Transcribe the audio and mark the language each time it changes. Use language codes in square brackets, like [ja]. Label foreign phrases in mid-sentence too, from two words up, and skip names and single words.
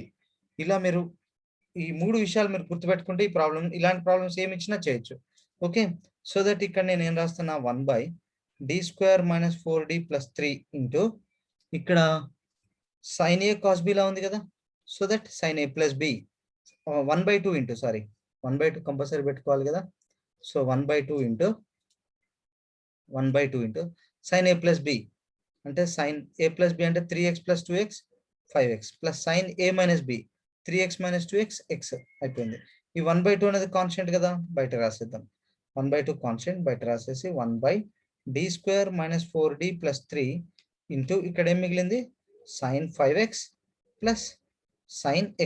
[te] ఇలా మీరు ఈ 3 విషయాలు మీరు గుర్తుపెట్టుకుంటే ఈ ప్రాబ్లం, ఇలాంటి ప్రాబ్లమ్స్ ఏమి ఇచ్చినా చేయొచ్చు. [en] okay, so that [te] ఇక్కడ నేను ఏం రాస్తున్నా, [en] 1 by d square minus 4d plus 3 into [te] ఇక్కడ [en] sin a cos b [te] లా ఉంది కదా, [en] so that sin a plus b 1/2 into 1/2 compulsory [te] పెట్టుకోవాలి కదా. [en] so 1/2 into sin a plus b [te] అంటే [en] sin a plus b [te] అంటే 3x plus 2x 5x plus [en] sin a minus b 3x minus 2x x [te] అయిపోయింది. ఈ 1/2 అనేది కాన్స్టెంట్ కదా, బయట రాసేద్దాం. 1/2 కాన్స్టెంట్ బయట రాసేసి [en] 1 by d square minus 4d plus 3 into [te] ఇక్కడ ఏం మిగిలింది [en] sin 5x plus sin x.